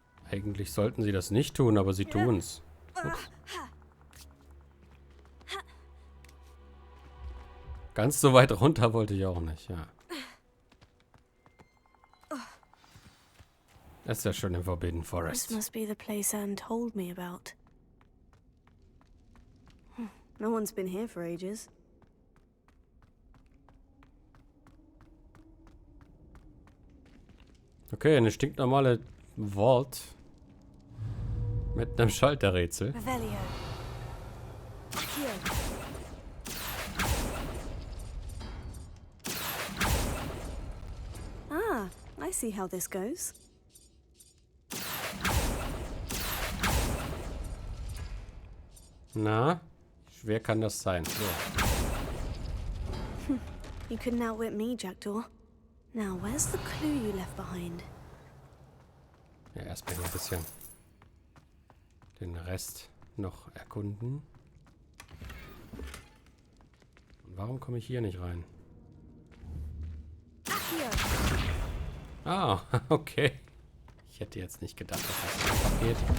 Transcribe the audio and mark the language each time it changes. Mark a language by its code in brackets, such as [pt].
[de] Eigentlich sollten sie das nicht tun, aber sie tun's. Ups. Ganz so weit runter wollte ich auch nicht, ja. Das ist ja schon im Forbidden [en] This Forest. must be the place Anne told me about. No one's been here for ages. [de] Okay, eine stinknormale Vault mit einem Schalterrätsel. [en] Revelio. Here. Ah, I see how this goes. [de] Na, schwer kann das sein. So. [en] You couldn't outwit me, Jackdaw. Now, where's the clue you left behind? [de] Ja, erstmal hier ein bisschen den Rest noch erkunden. Und warum komme ich hier nicht rein? Ah, okay. Ich hätte jetzt nicht gedacht, dass das einfach geht.